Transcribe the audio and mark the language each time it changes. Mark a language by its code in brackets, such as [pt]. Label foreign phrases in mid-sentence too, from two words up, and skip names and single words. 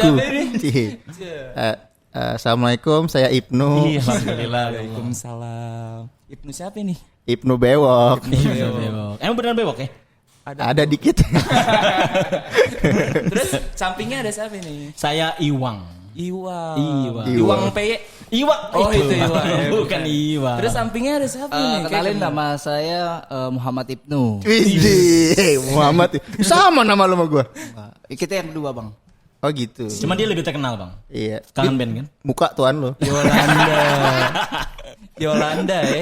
[id] siapa ini? Assalamualaikum, saya Ibnu. Iya, alhamdulillah. Waalaikumsalam. Ibnu siapa nih? Ibnu Bewok. Bewok. Emang beneran bewok ya? Ada dikit. Terus sampingnya ada siapa nih? Saya Iwang. Iwang. Iwang. Iwang PY. Iwang. Oh, itu Iwang. Bukan Iwang. Terus sampingnya ada siapa nih? Kenalin nama saya Muhammad Ibnu. Widih, Muhammad. Sama nama lu sama gua. Kita yang kedua, Bang. Oh gitu. Cuma dia lebih terkenal bang. Iya. Kangen band kan? Muka tuan lu. Yolanda ya.